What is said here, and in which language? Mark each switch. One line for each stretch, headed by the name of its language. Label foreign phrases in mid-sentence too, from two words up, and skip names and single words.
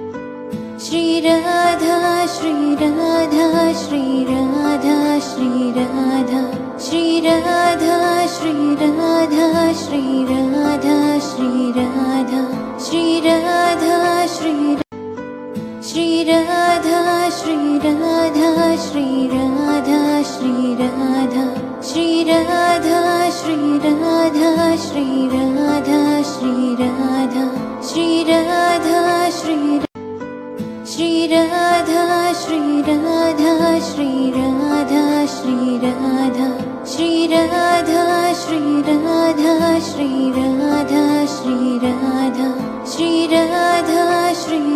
Hindi: Shri Radha Shri Radha Shri Radha Shri Radha Shri Radha Shri Radha Shri Radha Shri Radha Shri Radha Shri Shri Radha श्री राधा श्री राधा श्री राधा श्री राधा श्री राधा श्री राधा श्री राधा श्री श्री राधा श्री राधा श्री राधा श्री राधा श्री राधा श्री राधा श्री राधा श्री राधा श्री राधा श्री